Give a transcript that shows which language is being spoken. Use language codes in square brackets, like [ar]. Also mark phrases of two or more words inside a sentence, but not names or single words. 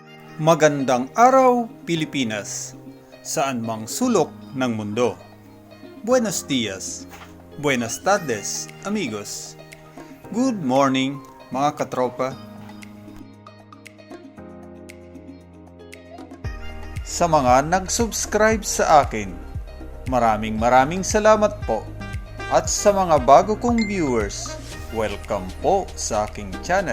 [tl] Magandang araw, Pilipinas, saan mang sulok ng mundo. [es] Buenos dias, buenas tardes, amigos. [en] Good morning, [tl] mga katropa. Sa mga nag-subscribe sa akin, maraming salamat po. At sa mga bago kong viewers, welcome po sa aking channel.